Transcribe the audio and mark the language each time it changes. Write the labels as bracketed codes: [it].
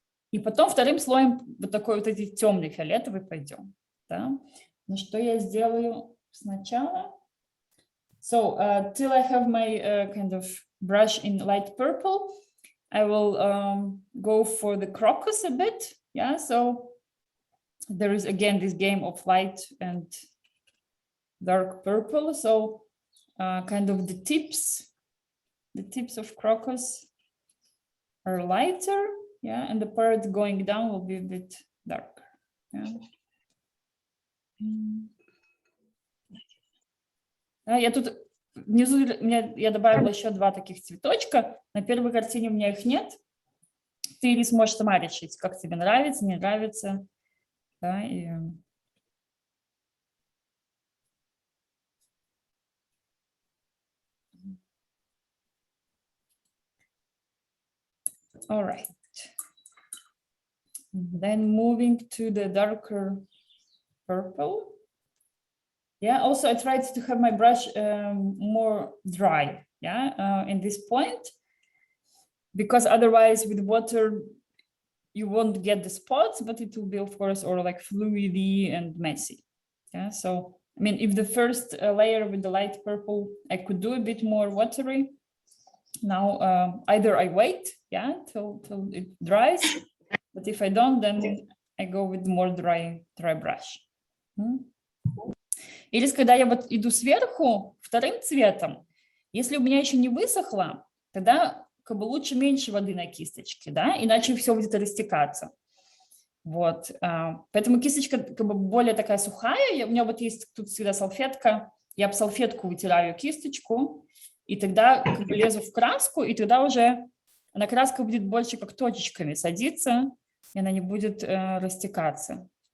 [ru] И потом вторым слоем вот такой вот эти темный фиолетовый пойдем, да. Ну, что я сделаю сначала? [en] So, till I have my kind of brush in light purple, I will go for the crocus a bit. Yeah, so there is again this game of light and dark purple. So kind of the tips of crocus are lighter. Yeah, and the part going down will be a bit darker. Yeah. [ru] Я тут внизу я добавила еще два таких цветочка. На первой картине у меня их нет. Ты или сможешь сама решить, как тебе нравится, не нравится. Да, и... [en] All right. Then moving to the darker purple. Yeah, also I tried to have my brush more dry, yeah, in this point, because otherwise with water you won't get the spots, but it will be, of course, or like fluidy and messy. Yeah, so I mean, if the first layer with the light purple, I could do a bit more watery. Now either I wait, yeah, till it dries, but if I don't, then I go with more dry brush. [ru] Или когда я вот иду сверху вторым цветом, если у меня еще не высохло, тогда как бы лучше меньше воды на кисточке, да, иначе все будет растекаться. Вот, поэтому кисточка как бы более такая сухая, у меня вот есть тут всегда салфетка, я об салфетку вытираю кисточку, и тогда как бы лезу в краску, и тогда уже она краска будет больше как точечками садиться, и она не будет растекаться.